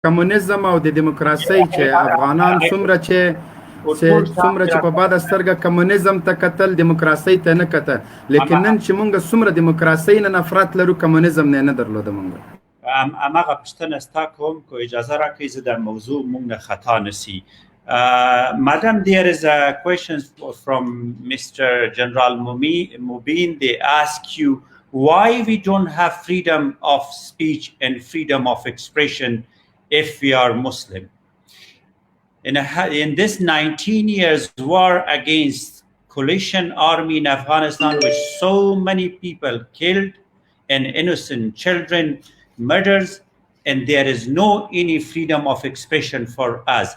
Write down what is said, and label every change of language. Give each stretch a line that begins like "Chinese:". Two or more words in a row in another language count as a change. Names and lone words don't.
Pashto: کمونیزم او د دیموکراسي چې افغانان څومره چې په بده سترګه کمونیزم ته کتل دیموکراسي ته نه کتل لیکن نن چې مونږ څومره دیموکراسي نه نفرت لرو کمونیزم نه درلوده مونږ هماغه پوښتنه ستا کوم که اجازه راکړئ زه در موضوع مونږ نه خطا نسی
English: Madam, there is a question from Mr. General Mubin. They ask you why we don't have freedom of speech and freedom of expression if we are Muslim. In this 19 years war against coalition army in Afghanistan, with so many people killed and innocent children murders, and there is no any freedom of expression for us.